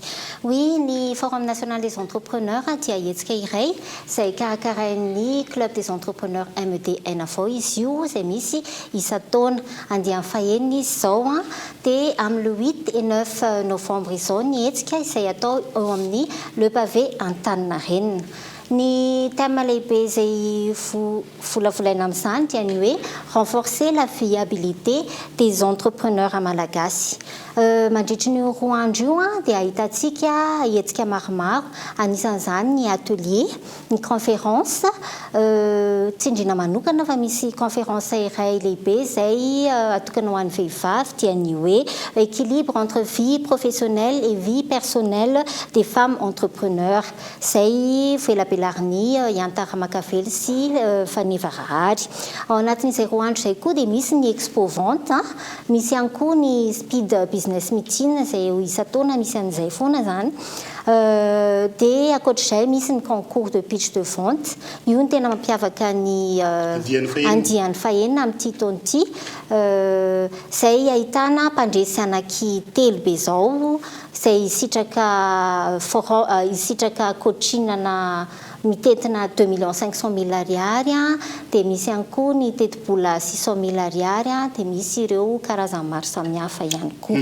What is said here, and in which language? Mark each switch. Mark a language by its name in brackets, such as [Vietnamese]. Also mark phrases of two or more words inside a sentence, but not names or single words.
[Malagasy] Oui, ny Forum National des Entrepreneurs dia hetsika iray izay karakarain'ny Club des Entrepreneurs MEDN avao izy io izay misy isa-taona andiany fahenina izy izao dia amin'ny 8 et 9 novembre izao ny hetsika izay atao eo amin'ny Le Pavé Antaninarenina. Ny thème lehibe izay volavolaina amin'izany dia ny hoe [French] renforcer la viabilité des entrepreneurs malagasy. [Malagasy] Mandritra ny roa andro io dia ahitantsika hetsika maromaro anisan'izany ny atelier, ny conférence, tsindrina manokana fa misy conférence iray lehibe izay atokana ho an'ny vehivavy dia ny hoe [French] équilibre entre vie professionnelle et vie personnelle des femmes entrepreneurs. [Malagasy] Izay velabelariny Iantara Makavely sy Faniva Rahary. Ao anatin'izay roa andro izay koa dia misy ny [French] expo vente, [Malagasy] misy ihany koa ny [English] speed business meeting [Malagasy] izay isa-taona misy an'izay foana zany. Dia ankoatr'izay misy ny [French] concours de pitch de vente. [Malagasy] Io ny tena mampiavaka ny andiany fahenina amin'ity taona ity. Izay ahitana mpandresy anaky telo be izao izay isitraka coachinana mitetina 2,500,000 ariary dia misy ihany koa ny teti-bola 600,000 ariary dia misy ireo karazany maro samihafa ihany koa.